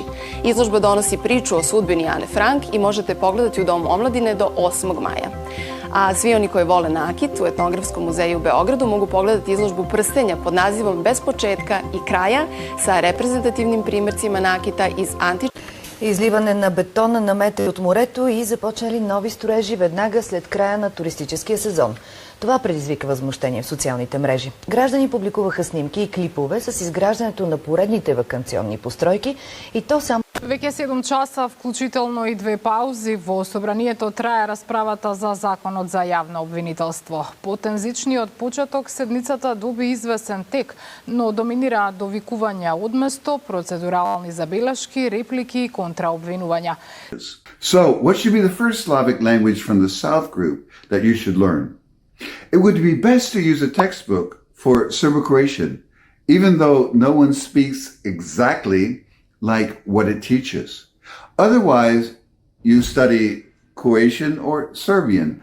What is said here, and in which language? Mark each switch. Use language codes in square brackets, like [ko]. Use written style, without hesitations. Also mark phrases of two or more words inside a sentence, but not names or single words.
[sr] Izložba donosi priču o sudbini Ane Frank i možete pogledati u Domu omladine do 8. maja. A svi oni koji vole nakit u Etnografskom muzeju u Beogradu mogu pogledati izložbu prstenja pod nazivom Bez početka i kraja sa reprezentativnim primjercima nakita iz [bg] Изливане на бетон на метри от морето и започнали нови строежи веднага след края на туристическия сезон. Това предизвика възмущение в социалните мрежи. Граждани публикуваха снимки и клипове с изграждането на поредните ваканционни постройки и то само... [mk] Веќе 7 часа, вклучително и 2 паузи, во собранието трае расправата за законот за јавно обвинителство. По тензичниот почеток седницата доби извесен тек, но доминира довикувања одместо, процедурални забелешки, реплики и контраобвинувања. [en] So, what should be the first Slavic language from the South group that you should learn? It would be best to use a textbook for Serbo-Croatian, even though no one speaks exactly like what it teaches. Otherwise, you study Croatian or Serbian.